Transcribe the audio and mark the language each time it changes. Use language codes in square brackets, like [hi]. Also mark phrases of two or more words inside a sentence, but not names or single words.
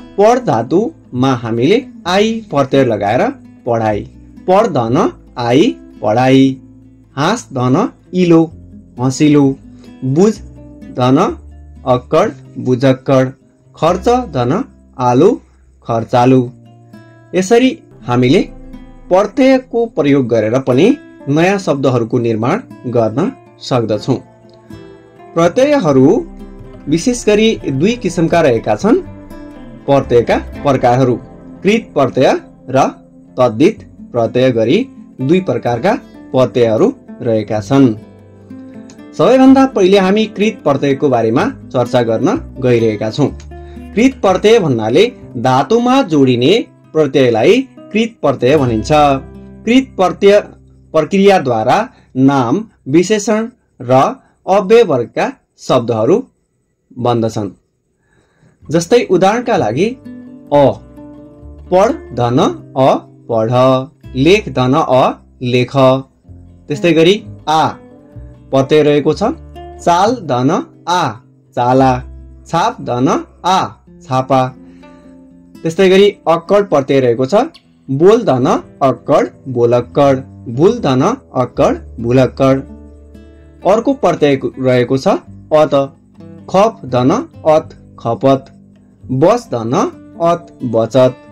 [ne] पढ धातुमा हामीले आई प्रत्यय लगाएर पढाइ, पढ्धन आई पढाइ, हाँस धन इलो हँसिलो, बुझ धन अक्कड बुझक्कड, खर्च धन आलु खर्चालु। यसरी हामीले प्रत्ययको प्रयोग गरेर पनि नयाँ शब्दहरूको निर्माण गर्न सक्दछौँ। प्रत्ययहरू विशेष गरी दुई किसिमका रहेका छन्। प्रत्ययका प्रकारहरू कृत प्रत्यय र तद्धित प्रत्यय गरी दुई प्रकारका प्रत्ययहरू रहेका छन्। सबैभन्दा पहिले हामी कृत प्रत्ययको बारेमा चर्चा गर्न गइरहेका छौं। कृत प्रत्यय भन्नाले धातुमा जोडिने प्रत्ययलाई कृत प्रत्यय भनिन्छ। कृत प्रत्यय प्रक्रियाद्वारा नाम, विशेषण र अव्यय वर्गका शब्दहरू बन्दछन्। जस्तै उदाहरणका लागि अ पढ धन अ पढ, लेख धन अ लेख। त्यस्तै गरी आ प्रत्यय रहेको छ। चाल धन आ चाला, छाप धन आ छापा। त्यस्तै गरी अक्कड प्रत्यय रहेको छ। बोल धन अक्कड बोलक्कड, भुल धन अक्कड भुलक्कड। अर्को प्रत्यय रहेको छ अत, खप धन अत खपत, बस धन अत बचत।